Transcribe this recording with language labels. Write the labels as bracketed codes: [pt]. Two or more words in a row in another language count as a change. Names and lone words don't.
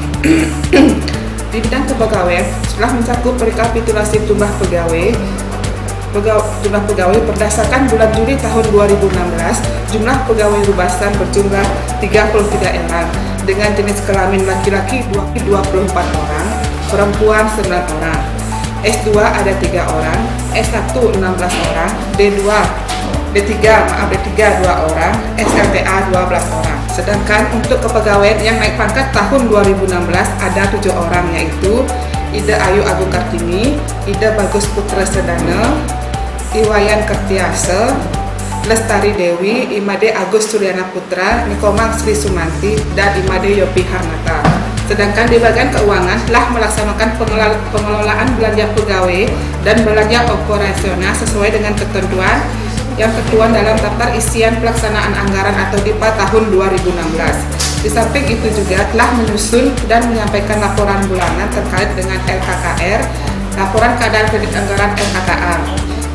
[id] Di bidang kepegawaian, setelah mencakup rekapitulasi jumlah pegawai berdasarkan bulan Juli tahun 2016, jumlah pegawai rubasan berjumlah 33 orang dengan jenis kelamin laki-laki 24 orang, perempuan 9 orang. S2 ada 3 orang, S1 16 orang, D3 2 orang, SLTA 12 orang. Sedangkan untuk kepegawaian yang naik pangkat tahun 2016 ada 7 orang, yaitu Ida Ayu Agung Kartini, Ida Bagus Putra Sedana, Iwayan Kertiase, Lestari Dewi, Imade Agus Suryana Putra, Nikomang Sri Sumanti, dan Imade Yopi Harmata. Sedangkan di bagian keuangan telah melaksanakan pengelolaan belanja pegawai dan belanja operasional sesuai dengan ketentuan yang tertuang dalam daftar isian pelaksanaan anggaran atau DIPA tahun 2016. Di samping itu juga telah menyusun dan menyampaikan laporan bulanan terkait dengan LKKR, laporan keadaan kredit anggaran LKKR.